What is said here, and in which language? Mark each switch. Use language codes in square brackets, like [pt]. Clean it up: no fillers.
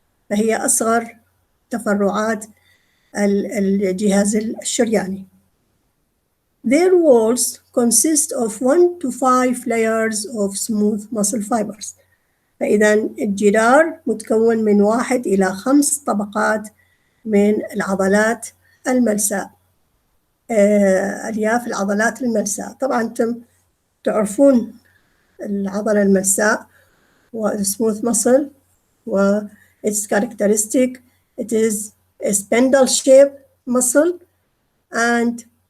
[ar] فهي أصغر تفرعات الجهاز الشرياني. [en] Their walls consist of 1 to 5 layers of smooth muscle fibers. [ar] فإذا الجدار متكون من 1 إلى 5 طبقات من العضلات الملساء، ألياف العضلات الملساء. طبعا أنتم تعرفون العضلة الملساء [en] smooth muscle و its characteristic it is a spindle shaped muscle and